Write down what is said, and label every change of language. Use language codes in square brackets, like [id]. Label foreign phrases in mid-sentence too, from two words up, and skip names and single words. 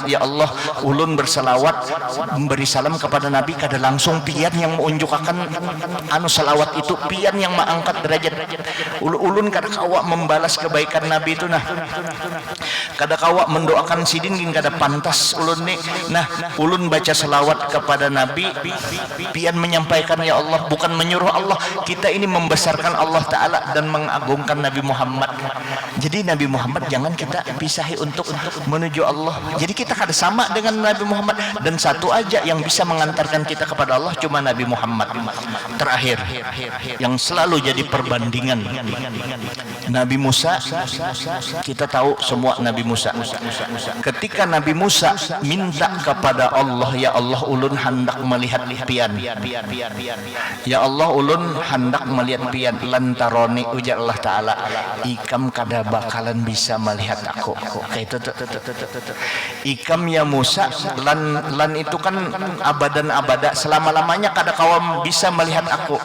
[bjn] Ya Allah, ulun berselawat memberi salam kepada Nabi, kada langsung pian yang menunjukkan anu selawat itu, pian yang mengangkat derajat ulun kada kawa membalas kebaikan Nabi itu. Nah, kada kawa mendoakan sidin gin kada pantas ulun ni. Nah, ulun baca selawat kepada Nabi pian menyampaikan ya Allah, bukan menyuruh Allah. Kita ini membesarkan Allah Ta'ala dan mengagungkan Nabi Muhammad. Jadi Nabi Muhammad jangan kita pisahi untuk menuju Allah. Jadi kita kada sama dengan Nabi Muhammad, dan satu aja yang bisa mengantarkan kita kepada Allah cuma Nabi Muhammad. Terakhir yang selalu jadi perbandingan, Nabi Musa. Kita tahu semua Nabi Musa. Ketika Nabi Musa minta kepada Allah, ya Allah ulun hendak melihat pian. Ya Allah ulun hendak melihat pian. Lantaroni, ujar Allah Ta'ala, ikam kada bakalan bisa melihat aku. Kayak itu. Ikam ya Musa, lan itu kan [ar] أبدا أبدا, [bjn] selama-lamanya kada kawam bisa melihat aku.